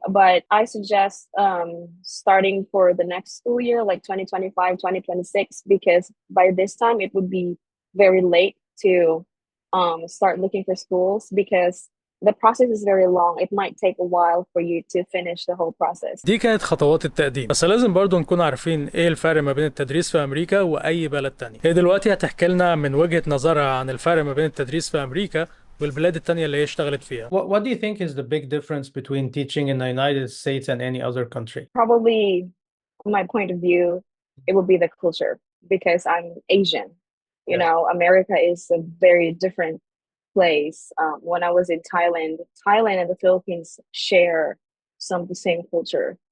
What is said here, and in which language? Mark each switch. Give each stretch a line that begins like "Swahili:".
English: But I suggest starting for the next school year, like 2025, 2026, because by this time it would be very late to start looking for schools because the process is very long. It might take a while for you to finish the whole process.
Arabic: دي كانت خطوات التقديم، بس لازم برضو نكون عارفين ايه الفرق ما بين التدريس في امريكا واي بلد تاني. هي دلوقتي هتحكي لنا من وجهة نظرها عن الفرق ما بين التدريس في امريكا والبلاد التانية اللي هي اشتغلت فيها.
English: What do you think is the big difference between teaching in the United States and any other country? Probably, from my point of view, it would be the culture because I'm Asian. You know, America is a very different place. When I was in Thailand and the Philippines share some of the same culture.